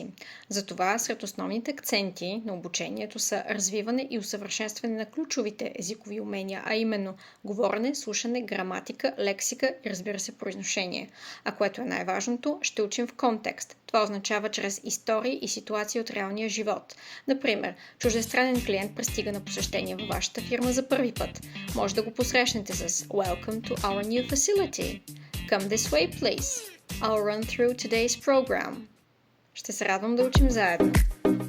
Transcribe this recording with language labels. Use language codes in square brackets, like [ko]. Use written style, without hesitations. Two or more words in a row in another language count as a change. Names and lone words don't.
[bg] Затова сред основните акценти на обучението са развиване и усъвършенстване на ключовите езикови умения, а именно говорене, слушане, граматика, лексика и разбира се произношение. А което е най-важното, ще учим в контекст. Това означава чрез истории и ситуации от реалния живот. Например, чуждестранен клиент пристига на посещение във вашата фирма за първи път. Може да го посрещнете с [en] Welcome to our new facility. Come this way, please. I'll run through today's program. [bg] Ще се радвам да учим заедно.